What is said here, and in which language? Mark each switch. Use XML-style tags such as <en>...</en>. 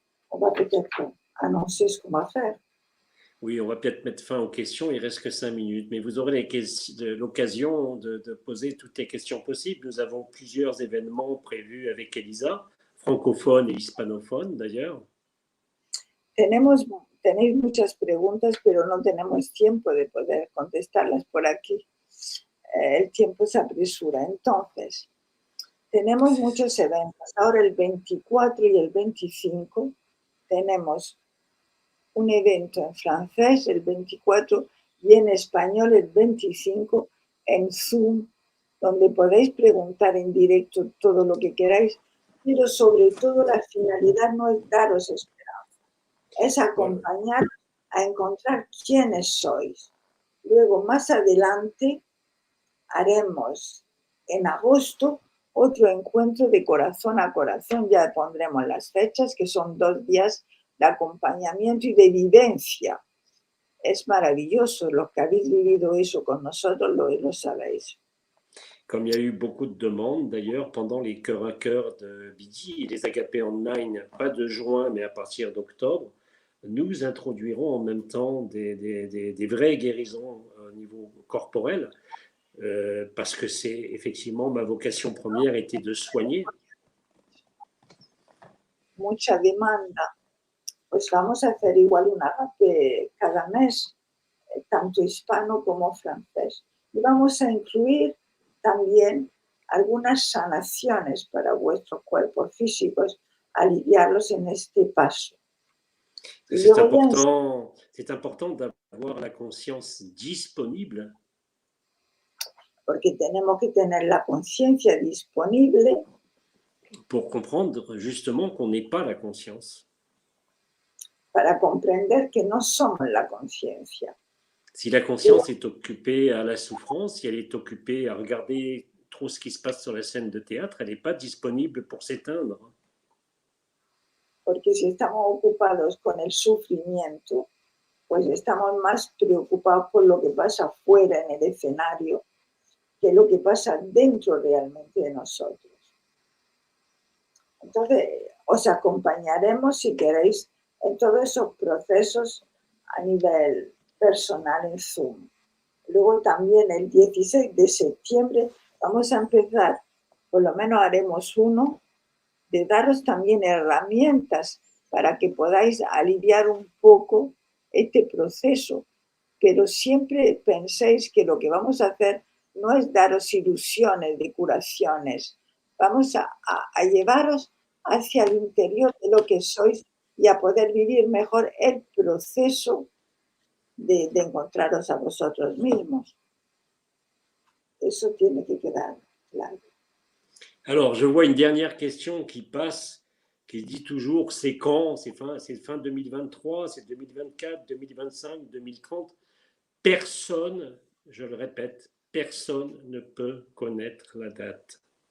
<fr>On va peut-être annoncer ce qu'on va faire. Oui, on va peut-être mettre fin aux questions. Il reste que 5 minutes, mais vous aurez l'occasion de poser toutes les questions possibles. Nous avons plusieurs événements prévus avec Elisa, francophones et hispanophones d'ailleurs.</fr> <es>Tenéis muchas preguntas, pero no tenemos tiempo de poder contestarlas por aquí. El tiempo se apresura. Entonces, tenemos muchos eventos. Ahora el 24 y el 25 tenemos un evento en francés el 24 y en español el 25 en Zoom, donde podéis preguntar en directo todo lo que queráis, pero sobre todo la finalidad no es daros esperanza, es acompañar a encontrar quiénes sois. Luego, más adelante, haremos en agosto otro encuentro de corazón a corazón, ya pondremos las fechas, que son 2 días de acompañamiento y de vivencia. Es maravilloso, los que habéis vivido eso con nosotros lo sabéis.</es> <fr>Comme il y a eu beaucoup de demandes d'ailleurs pendant les cœurs à cœur de Bidi et les agapés online, pas de juin mais à partir d'octobre, nous introduirons en même temps des vraies guérisons au niveau corporel, parce que c'est effectivement ma vocation première était de soigner.</fr> <es>Mucha demanda. Pues vamos a hacer igual un agape cada mes, tanto hispano como francés. Y vamos a incluir también algunas sanaciones para vuestros cuerpos físicos, aliviarlos en este paso. Y</es> <fr>C'est</fr> <es>luego ya,</es> <fr>important d'avoir la conscience disponible</fr> <es>porque tenemos que tener la conciencia disponible</es> <fr>pour comprendre justement qu'on n'est pas la conscience.</fr> <es>para comprender que no somos la conciencia.</es> <fr>Si la conscience est occupée à la souffrance, si elle est occupée à regarder trop ce qui se passe sur la scène de théâtre, elle n'est pas disponible pour s'éteindre.</fr> <es>Porque si estamos ocupados con el sufrimiento, pues estamos más preocupados por lo que pasa fuera en el escenario que lo que pasa dentro realmente de nosotros. Entonces, os acompañaremos si queréis en todos esos procesos a nivel personal en Zoom. Luego también el 16 de septiembre vamos a empezar, por lo menos haremos uno, de daros también herramientas para que podáis aliviar un poco este proceso, pero siempre penséis que lo que vamos a hacer no es daros ilusiones de curaciones, vamos a llevaros hacia el interior de lo que sois y a poder vivir mejor el proceso de encontraros a vosotros mismos. Eso tiene que quedar claro.</es> <fr>Alors, je vois une dernière question qui passe, qui dit toujours c'est quand, c'est fin 2023, c'est 2024, 2025, 2030. Personne, je le répète, personne ne peut connaître la date.</fr>